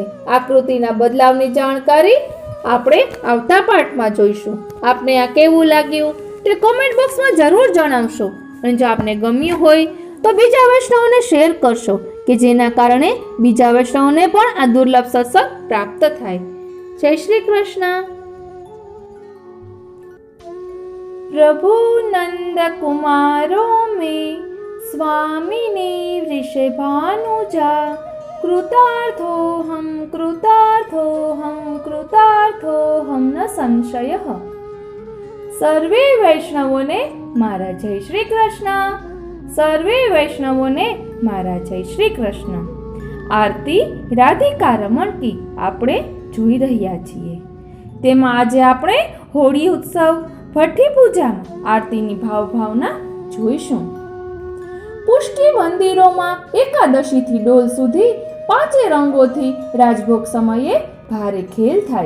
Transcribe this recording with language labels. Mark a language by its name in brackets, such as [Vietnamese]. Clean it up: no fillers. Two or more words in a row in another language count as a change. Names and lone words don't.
[Gujarati] આકૃતિના બદલાવની જાણકારી આપણે આવતા પાઠમાં જોઈશું. આપને આ કેવું લાગ્યું તે કોમેન્ટ બોક્સમાં જરૂર જણાવશો અને જો આપને ગમ્યું હોય તો બીજા વૈષ્ણવોને શેર કરશો કે જેના કારણે બીજા વૈષ્ણવોને પણ આ દુર્લભ સત્સંગ પ્રાપ્ત થાય. જય શ્રી કૃષ્ણ. [Sanskrit] प्रभु नंद कुमारो में स्वामिनी वृषभानुजा कृतार्थो हम न संशय. [Gujarati] સર્વે વૈષ્ણવોને મારા જય શ્રી કૃષ્ણ. आरती राधिका रमण की આપણે જોઈ રહ્યા છીએ. તેમાં આજે આપણે હોળી ઉત્સવ ભઠ્ઠી પૂજામાં આરતીની ભાવના જોઈશું. પુષ્ટિ મંદિરોમાં એકાદશીથી ડોલ સુધી પાંચે રંગોથી રાજભોગ સમયે ભારે ખેલ